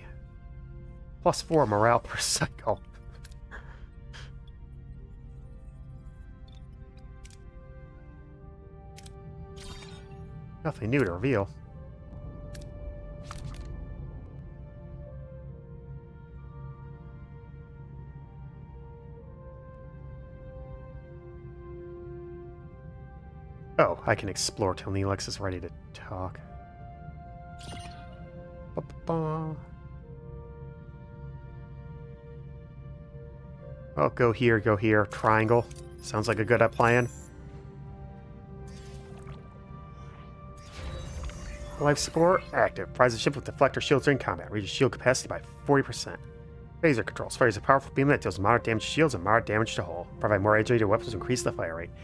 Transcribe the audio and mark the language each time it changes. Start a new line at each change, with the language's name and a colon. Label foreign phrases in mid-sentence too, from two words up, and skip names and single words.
English: +4 morale per cycle. Nothing new to reveal. Oh, I can explore till Neelix is ready to talk. Ba-ba-ba. Oh, go here, triangle. Sounds like a good plan. Life support active. Fires the ship with deflector shields during combat. Reduces shield capacity by 40%. Phaser controls. Fires a powerful beam that deals moderate damage to shields and moderate damage to hull. Provide more agility to weapons to increase the fire rate.